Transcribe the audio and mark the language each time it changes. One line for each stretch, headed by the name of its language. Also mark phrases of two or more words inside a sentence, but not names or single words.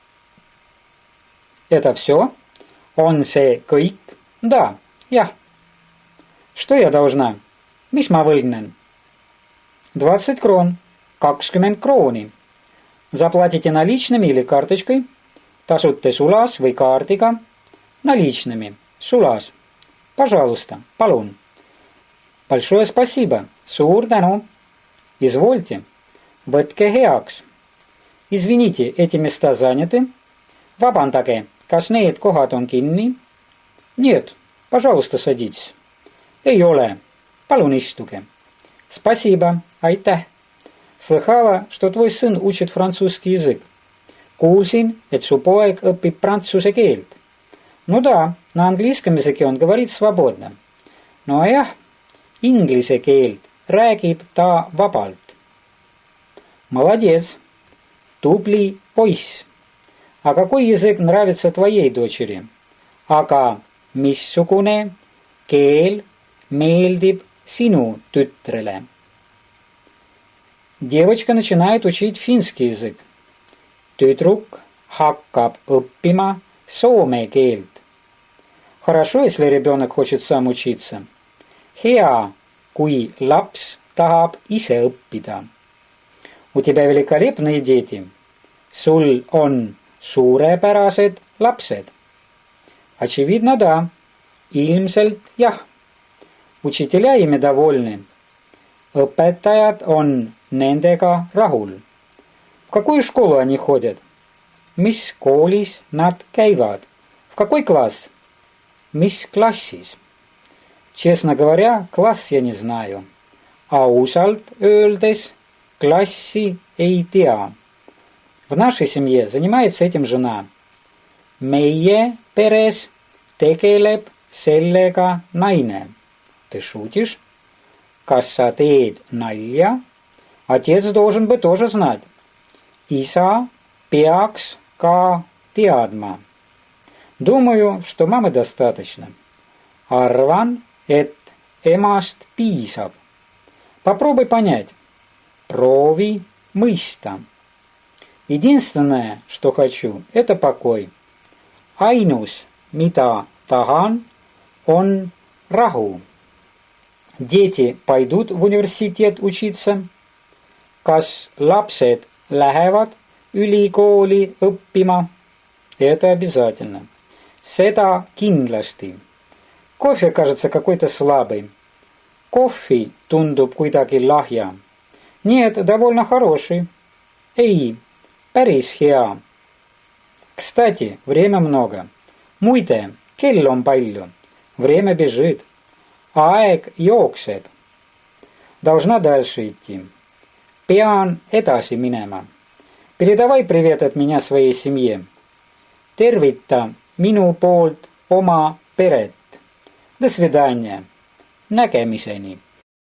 Russian: Это все?
Estonian: On see kõik?
Russian: Да, jah. Что я должна?
Estonian: Mis ma võlgnen? 20 крон. 20 krooni.
Russian: Заплатите наличными или карточкой?
Estonian: Tasute sulas või kaardiga?
Russian: Наличными. Sulas. Пожалуйста. Palun. Большое спасибо.
Estonian: Suur tänu. Извольте. Võtke heaks.
Russian: Извините, эти места заняты?
Estonian: Vabandage, kas need kohad on kinni?
Russian: Нет. Пожалуйста, садитесь.
Estonian: Ei ole. Palun istuge.
Russian: Спасибо. Aitäh. Слыхала, что твой сын учит французский язык.
Estonian: Kuulsin, et su poeg õpib prantsuse keelt.
Russian: Ну да, на английском языке он говорит свободно.
Estonian: No jah, inglise keelt räägib ta vabalt. Молодец. Tubli poiss.
Russian: А какой язык нравится твоей дочери?
Estonian: Aga missugune keel meeldib sinu tütrele?
Russian: Девочка начинает учить финский язык.
Estonian: Tüdruk hakkab õppima soome keelt.
Russian: Хорошо, если ребенок хочет сам учиться.
Estonian: Hea, kui laps tahab ise õppida.
Russian: У тебя великолепные дети.
Estonian: Sul on suurepärased lapsed.
Russian: Очевидно, да.
Estonian: Ilmselt jah.
Russian: Учителя ими довольны.
Estonian: Õpetajad on nendega rahul.
Russian: В какую школу они ходят?
Estonian: Mis koolis nad käivad?
Russian: В какой класс?
Estonian: Mis klassis?
Russian: Честно говоря, класс я не знаю.
Estonian: Ausalt öeldes klassi ei tea.
Russian: В нашей семье занимается этим жена.
Estonian: Meie peres tegeleb sellega naine.
Russian: Ты шутишь?
Estonian: Kas sa teed nalja?
Russian: Отец должен бы тоже знать.
Estonian: Isa peaks ka teadma.
Russian: Думаю, что мамы достаточно.
Estonian: Arvan, et emast piisab.
Russian: Попробуй понять.
Estonian: Proovi mõista.
Russian: Единственное, что хочу, это покой.
Estonian: Ainus, mida tahan, on rahu.
Russian: Дети пойдут в университет учиться?
Estonian: Kas lapsed lähevad ülikooli õppima?
Russian: Это обязательно.
Estonian: Seda kindlasti.
Russian: Кофе кажется какой-то слабый.
Estonian: Kohvi tundub kuidagi lahja.
Russian: Нет, довольно хороший.
Estonian: Ei, päris hea.
Russian: Кстати, время много.
Estonian: Muide, kell on palju.
Russian: Время бежит.
Estonian: Aeg jookseb.
Russian: Должна дальше идти.
Estonian: Pean edasi minema.
Russian: Передавай привет от меня своей семье.
Estonian: Tervita minu poolt oma peret.
Russian: До свидания. Nägemiseni.